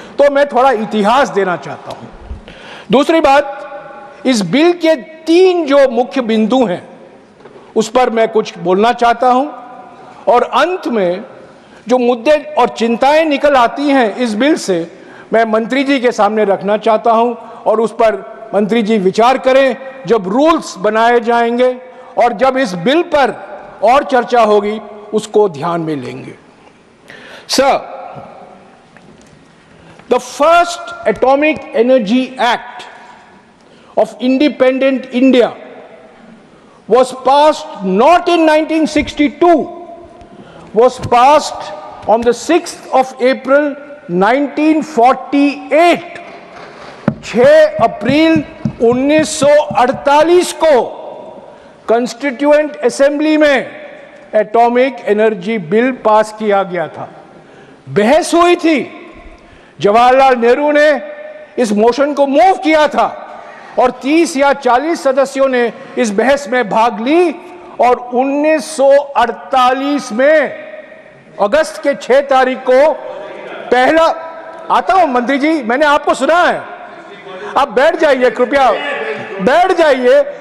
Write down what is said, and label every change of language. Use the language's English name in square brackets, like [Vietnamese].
[Hindi] तो मैं थोड़ा इतिहास देना चाहता हूं। दूसरी बात, इस बिल के 3 जो मुख्य बिंदु हैं उस पर मैं कुछ बोलना चाहता हूं और अंत में जो मुद्दे और चिंताएं निकल आती हैं इस बिल से, मैं मंत्री जी के सामने रखना चाहता हूं और उस पर मंत्री जी विचार करें जब रूल्स बनाए जाएंगे और जब इस बिल पर और चर्चा होगी उसको ध्यान में लेंगे। [English] Sir, the first atomic energy act of independent India was passed not in 1962, was passed on the 6th of April 1948। [Hindi] 6 अप्रैल 1948 को कॉन्स्टिट्यूएंट असेंबली में एटॉमिक एनर्जी बिल पास किया गया था। बहस हुई थी, जवाहरलाल नेहरू ने इस मोशन को मूव किया था और 30 या 40 सदस्यों ने इस बहस में भाग ली और 1948 में अगस्त के 6 तारीख को पहला, आता हूं मंत्री जी, मैंने आपको सुना है, आप बैठ जाइए, कृपया बैठ जाइए।